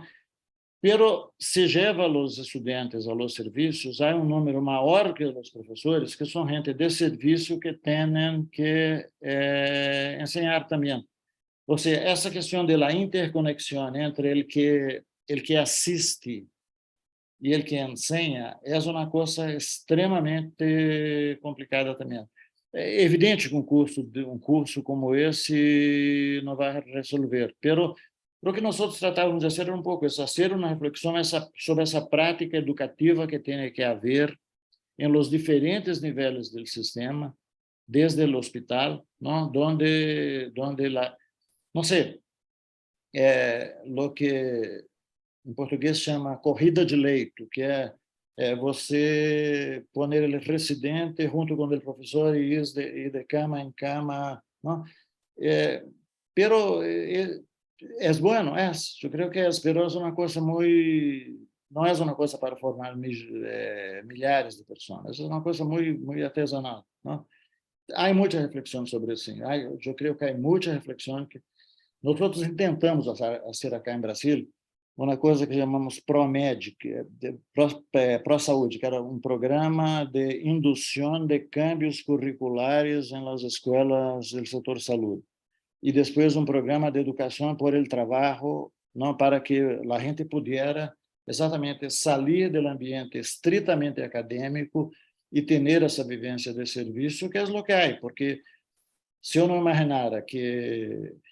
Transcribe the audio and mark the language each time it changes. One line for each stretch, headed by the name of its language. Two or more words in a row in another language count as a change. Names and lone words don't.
Spanish: Pero se lleva a los estudiantes a los servicios, hay un número mayor que los profesores, que son gente de servicio que tienen que enseñar también. O sea, esa cuestión de la interconexión entre el que asiste y el que enseña es una cosa extremadamente complicada también.
Portuguese: É evidente que um curso como esse não vai resolver,
Spanish: pero lo que
Portuguese: nós tratávamos de fazer era um pouco isso, fazer uma reflexão sobre essa prática educativa que tem que haver em los diferentes níveis do sistema, desde o hospital, ¿no? donde não sei,
Spanish: lo que
Portuguese: em português chama corrida de leito, que é você poner o residente junto com o professor e ir de cama em cama, ¿no?
Spanish: Pero es bueno, yo creo que es, pero es una cosa muy, no es una cosa para formar millares de personas, es una cosa muy artesanal, ¿no? Hay mucha reflexión sobre eso, yo creo que hay mucha reflexión que nosotros intentamos hacer acá en Brasil
Portuguese: uma coisa que chamamos ProMed, ProSaúde, que era um programa de indução de cambios curriculares em las escolas do setor saúde. E depois um programa de educação
Spanish: por el
Portuguese: trabalho, não, para que a gente pudesse exatamente sair do ambiente estritamente acadêmico e ter essa vivência de serviço, que é o que há, porque se eu não imaginara que